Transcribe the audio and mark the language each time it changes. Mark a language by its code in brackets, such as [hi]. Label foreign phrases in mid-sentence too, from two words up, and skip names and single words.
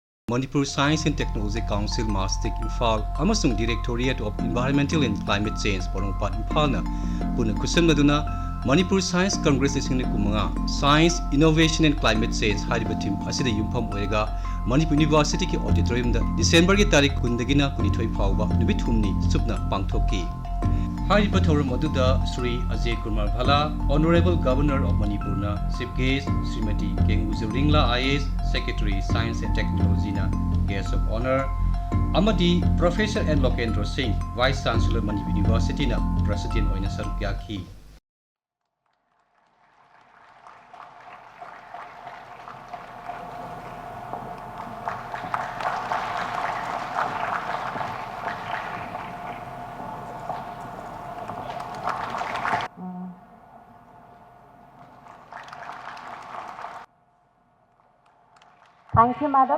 [mni] Manipur Science and Technology Council Mastic Imphal amasung Directorate of Environmental and Climate Change Porongpat Imphalna puna kusan maduna Manipur Science Congress isingni kumanga Science Innovation and Climate Change hariba team asida yumpham oirega Manipur University ki auditorium da December ki tarik kundagina kunithoi phawba nubit humni subna pangthoki hariba thorum aduda Sri Ajay Kumar Bhala [en] Honorable Governor of Manipur [mni] na [en] Chief Guest [mni] Srimati Kengu Zuringla IAS [en] Secretary Science and Technology [mni] na [en] Guest of Honor [mni] Amadi Professor N. Lokendra Singh [en] Vice Chancellor [mni] Manipur University na President oina saruk yaki. [en] Thank you, madam.